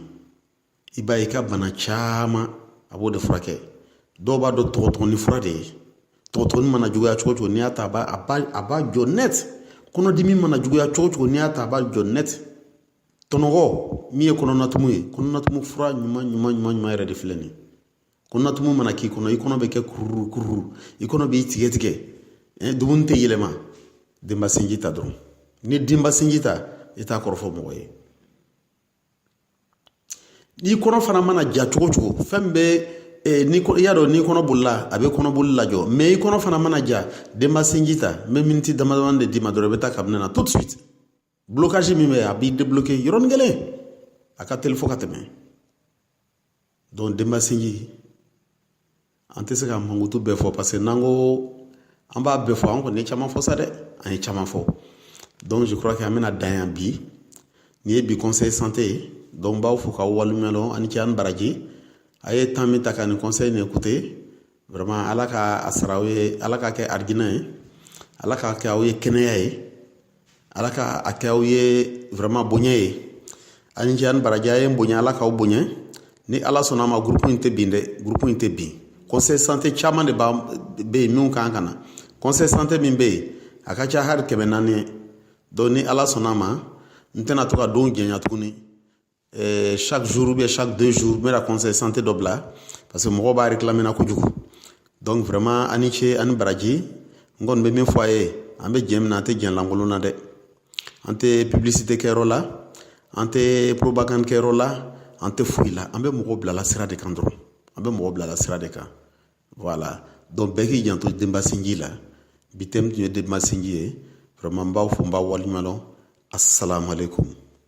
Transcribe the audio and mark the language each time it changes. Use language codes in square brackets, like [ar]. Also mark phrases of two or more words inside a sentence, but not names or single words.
[bm] i b'a ye i ka bana caman a b'o de furakɛ dɔw b'a dɔn tɔgɔtɔgɔni fura de ye tɔgɔtɔgɔni mana juguya cogo o cogo n'i y'a ta a b'a jɔ net kɔnɔdimi mana juguya cogo o cogo n'i y'a ta a b'a jɔ net tɔnɔgɔ min ye kɔnɔnatumu ye kɔnɔnatumu fura ɲuman yɛrɛ de filɛ nin ye kɔnɔnatumu mana k'i kɔnɔ i kɔnɔ bɛ kɛ kururu i kɔnɔ b'i tigɛ dumuni tɛ yɛlɛma Denba Sinji ta dɔrɔn ni Denba Sinji ta i t'a kɔrɔfɔ mɔgɔ ye n'i kɔnɔ fana mana ja cogo o cogo fɛn bɛ i y'a dɔn n'i kɔnɔ bolila a bɛ kɔnɔboli lajɔ mais i kɔnɔ fana mana ja Denba Sinji ta n bɛ miniti damadama de d'i ma dɔrɔn i bɛ taa kabinɛ na [fr] tout de suite [bm] blocage min bɛ a b'i débloquer yɔrɔnin kelen a ka teli fo ka tɛmɛ donc Denba Sinji an tɛ se ka mankutu bɛɛ fɔ parce que n'an ko an b'a bɛɛ fɔ an kɔni ye caman fɔ sa dɛ an ye caman fɔ donc [fr] je crois que [bm] an bɛna dan yan bi nin ye bi [fr] conseil santé [bm] ye donc n b'aw fo k'aw waleɲumandɔn ani ce ani baraji a ye temps min ta ka nin conseil nin écouter vraiment ala ka a sara aw ye ala ka kɛ arijinɛ ye ala ka kɛ aw ye kɛnɛya ye ala ka a kɛ aw ye vraiment bonya ye ani ce ani baraji a ye n bonya ala k'aw bonya ni ala sɔnna a ma groupe in tɛ bin dɛ groupe in tɛ bin [fr] conseil santé [bm] caman de bɛ yen minnu kan ka na [fr] conseil santé [bm] min bɛ yen a ka ca hali 400 ye donc ni ala sɔnna a ma n tɛna to ka don jɛnya tuguni [fr] chaque jour ou bien chaque 2 jours [bm] n bɛna [fr] conseil santé [bm] dɔ bila [fr] parce que [bm] mɔgɔw b'a réclamer na kojugu donc vraiment ani ce ani baraji n kɔni bɛ min fɔ a ye an bɛ jɛ min na an tɛ jɛn lankolon na dɛ an tɛ publicité kɛyɔrɔ la an tɛ propagande kɛyɔrɔ la an tɛ foyi la an bɛ mɔgɔw bilala sira de kan dɔrɔn an bɛ mɔgɔ bilala sira de kan voilà donc bɛɛ k'i janto Denba Sinji la bi thème tun ye Denba Sinji ye vraiment n b'aw fo n b'aw waleɲumandɔn [ar] السلام عليكم